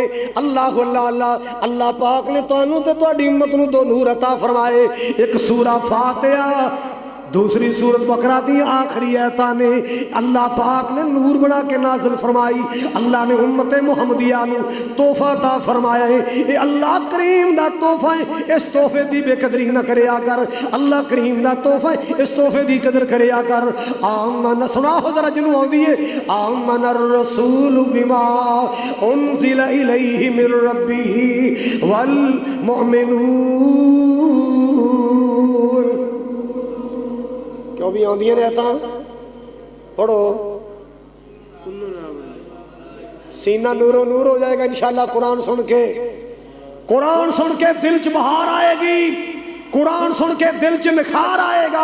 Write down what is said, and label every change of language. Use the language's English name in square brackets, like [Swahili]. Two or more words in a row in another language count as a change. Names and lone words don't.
[Punjabi] اللہ اللہ اللہ اللہ پاک نے تہانوں تے تہاڈی امت نوں دو نور عطا فرمائے، ایک سورہ فاتحہ، دوسری سورت بقرہ دی آخری آیتاں نے اللہ پاک نے نور بنا کے نازل فرمائی. اللہ نے امت محمدیہ نوں تحفہ تا فرمایا ہے، یہ اللہ کریم دا تحفہ ہے، اس تحفے دی بے قدری نہ کریا کر، اللہ کریم دا تحفہ ہے، اس تحفے دی قدر کریا کر. آمن سناؤ ذرا جنہوں آؤندی ہے, [Arabic] آمن الرسول بما أنزل إليه من ربه والمؤمنون. [Punjabi] کیوں بھی آؤندیاں نے آیتاں پڑھو، سینہ نورو نور ہو جائے گا ان شاء اللہ. قرآن سن کے، قرآن سن کے دل چ بہار آئے گی، قرآن سن کے دل چ نکھار آئے گا.